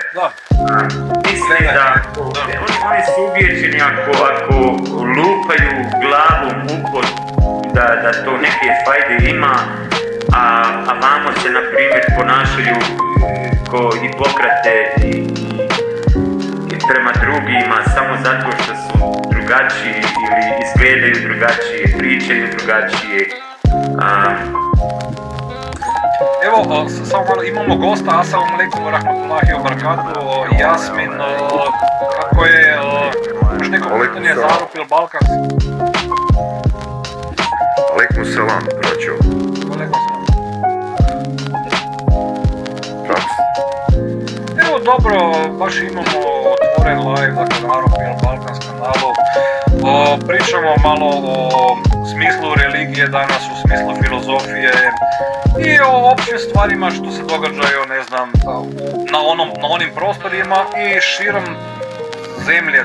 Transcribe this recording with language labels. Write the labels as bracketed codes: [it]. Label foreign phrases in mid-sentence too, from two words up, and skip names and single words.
[bs] Mislim da oni su uvjećeni ako lupaju glavom u pod da to neke fajde ima, a vamo se, na primjer, ponašaju ko Hipokrate i prema drugima samo zato što su drugačiji ili izgledaju drugačije, pričaju drugačije. Evo, samo malo, imamo gosta, [ar] السلام عليكم ورحمة الله وبركاته, [bs] Jasmin, kako je, još neko pitanje za Arup ili Balkans? [ar] عليكم السلام, braćo. عليكم السلام. [bs] Kako si? Evo, dobro, baš imamo otvoren live, dakle, na Arup ili Balkans kanalu. Pričamo malo o smislu religije danas, u smislu filozofije i o općim stvarima što se događaju, ne znam, na onim prostorima i širom zemlje.